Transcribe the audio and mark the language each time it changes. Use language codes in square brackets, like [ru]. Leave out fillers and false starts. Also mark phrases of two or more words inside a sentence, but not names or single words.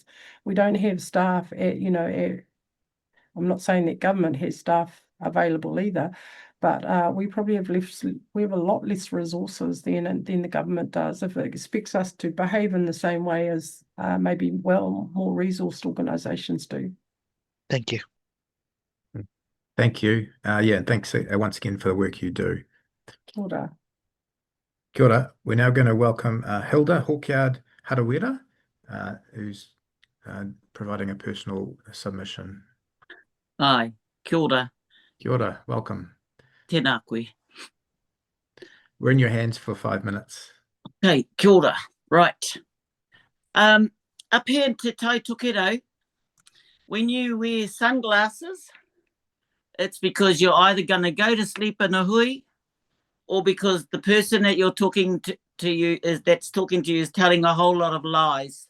[en] We don't have staff I'm not saying that government has staff available either, but we probably have a lot less resources than the government does. If it expects us to behave in the same way as maybe more resourced organisations do. Thank you. Thank you. Yeah, thanks once again for the work you do. [mi] Kia ora. Kia ora. [en] We're now going to welcome Hilda Halkyard-Harawira, who's providing a personal submission. [mi] Hi, kia ora. Kia ora, welcome. Tēnā koe. [en] We're in your hands for 5 minutes. [mi] Okay, kia ora. [en] Right. Up here in Te Tai Tokerau, when you wear sunglasses, it's because you're either going to go to sleep in a hui or because the person that you're talking to you that's talking to you is telling a whole lot of lies.